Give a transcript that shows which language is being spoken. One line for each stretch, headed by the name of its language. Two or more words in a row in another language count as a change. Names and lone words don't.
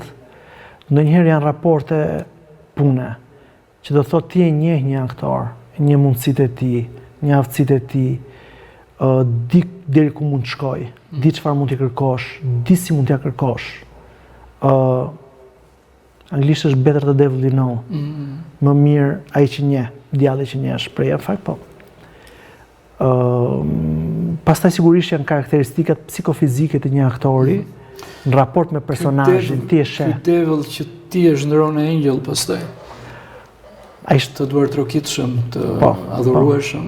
Albanian: Ndonjëherë janë raporte pune, që do thotë ti e njeh një aktor, një mundësitë e tij, një aftësitë e tij, di deri ku mund të shkojë, di çfarë mund t'i kërkosh, di si mund t'ia kërkosh. Anglisht është
English: better the devil you know.
Albanian: Më mirë ai që njeh, djalli që njeh, shpreha fakt po. Pastaj sigurisht janë karakteristikat psikofizike të një aktori në raport me personazhin, ti e sheh. Ky devil që ti e zhndron në angel pastaj. Ai është të duar trokitshëm, të adhurueshëm,